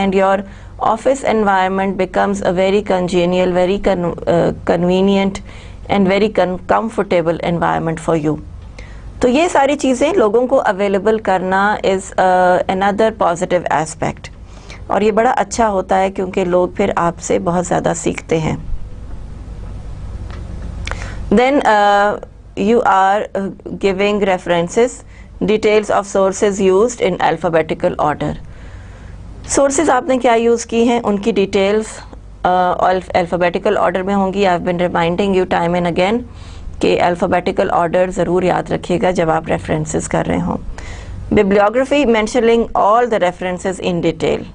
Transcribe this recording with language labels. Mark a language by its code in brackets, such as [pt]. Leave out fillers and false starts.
[en] And your office environment becomes a very congenial, very convenient and very comfortable environment for you. [ur] تو یہ ساری چیزیں لوگوں کو اویلیبل کرنا [en] is another positive aspect, [ur] اور یہ بڑا اچھا ہوتا ہے کیونکہ لوگ پھر آپ سے بہت زیادہ سیکھتے ہیں. [en] Then you are giving references, details of sources used in alphabetical order. [ur] Sources آپ نے کیا یوز کی ہیں، ان کی ڈیٹیلز alphabetical order میں ہوں گی. [en] I've been reminding you time and again [ur] کہ alphabetical order ضرور یاد رکھیے گا جب آپ references کر رہے ہوں. [en] Bibliography mentioning all the references in detail.